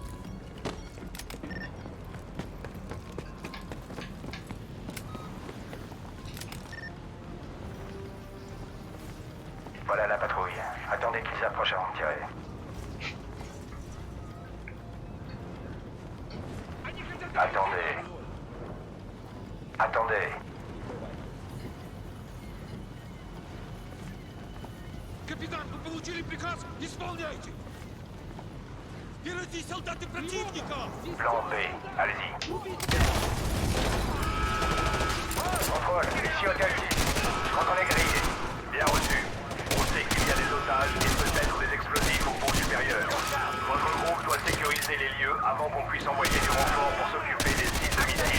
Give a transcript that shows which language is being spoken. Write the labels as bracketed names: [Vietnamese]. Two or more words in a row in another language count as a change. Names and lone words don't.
[French] Voilà la patrouille. Attendez qu'ils s'approchent avant de tirer. Attendez. Attendez. [Russian] Капитан, вы получили приказ? Исполняйте! Впереди солдаты противника! [French] Plan B. Allez-y. Contrôle, ici Hôtel 6. Je crois qu'on est grillé. Bien reçu. On sait qu'il y a des otages et peut-être des explosifs au pont supérieur. Votre groupe doit sécuriser les lieux avant qu'on puisse envoyer du renfort pour s'occuper des sites de missiles.